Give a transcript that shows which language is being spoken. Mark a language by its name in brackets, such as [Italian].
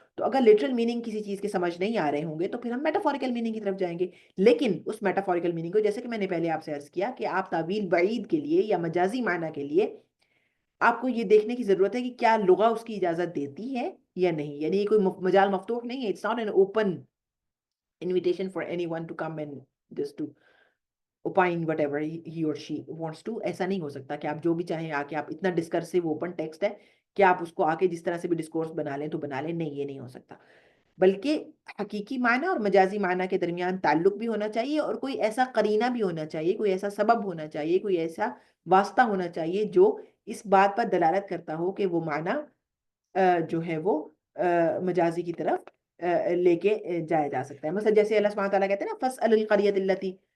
[Urdu] تو اگر literal meaning کسی چیز کے سمجھ نہیں آ رہے ہوں گے تو پھر ہم میٹافوریکل میننگ کی طرف جائیں گے. لیکن اس میٹافوریکل میننگ کو، جیسے کہ میں نے پہلے آپ سے عرض کیا کہ آپ تعویل بعید کے لیے یا مجازی معنی کے لیے آپ کو یہ دیکھنے کی ضرورت ہے کہ کیا لغہ اس کی اجازت دیتی ہے یا نہیں. یعنی یہ کوئی مجال مفتوح نہیں ہے. [English] It's not an open invitation for anyone to come and just to opine whatever he or she wants to. [Urdu] ایسا نہیں ہو سکتا کہ آپ جو بھی چاہیں آ کے آپ اتنا ڈسکرسو اوپن ٹیکسٹ ہے کہ آپ اس کو آ کے جس طرح سے بھی ڈسکورس بنا لیں تو بنا لیں. نہیں، یہ نہیں ہو سکتا. بلکہ حقیقی معنی اور مجازی معنی کے درمیان تعلق بھی ہونا چاہیے، اور کوئی ایسا قرینہ بھی ہونا چاہیے، کوئی ایسا سبب ہونا چاہیے، کوئی ایسا واسطہ ہونا چاہیے جو اس بات پر دلالت کرتا ہو کہ وہ معنی جو ہے وہ مجازی کی طرف لے کے جایا جا سکتا ہے. مثلا جیسے اللہ سبحانہ تعالیٰ کہتے ہیں نا [Arabic] فَاسْأَلِ الْقَرْيَةَ الَّتِي